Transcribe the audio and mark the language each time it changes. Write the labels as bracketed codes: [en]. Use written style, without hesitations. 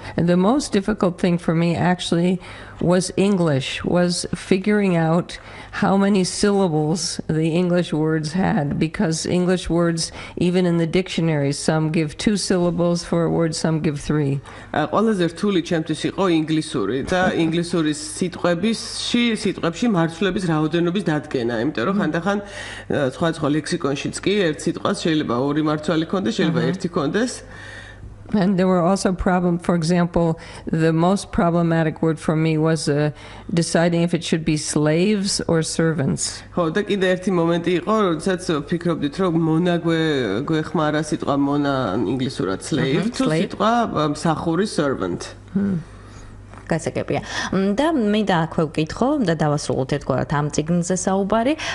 [en] And the most difficult thing for me actually was English, was figuring out how many syllables the English words had, because English words, even in the dictionaries, some give 2 syllables for a word, some give 3. [ka] ყველაზე რთული ჩემთვის იყო ინგლისური და ინგლისურის სიტყვებში მარცვლების რაოდენობის დადგენა, იმიტომ რომ ხანდახან სხვა ლექსიკონშიც კი ერთ სიტყვას შეიძლება 2 მარცვალი ქონდეს, შეიძლება 1 ქონდეს. [en] And there were also problems. For example, the most problematic word for me was deciding if it should be slaves or servants. [ka] ხო, და კიდე ერთი მომენტი იყო, როდესაც ვფიქრობდით, რომ მონა გვეხმარა სიტყვა მონა ინგლისურად slave, თუ სიტყვა მსახური servant. გასაგებია. და მე და აქვე ვკითხო და დავასრულოთ ერთგვარად ამ წიგნზე საუბარი.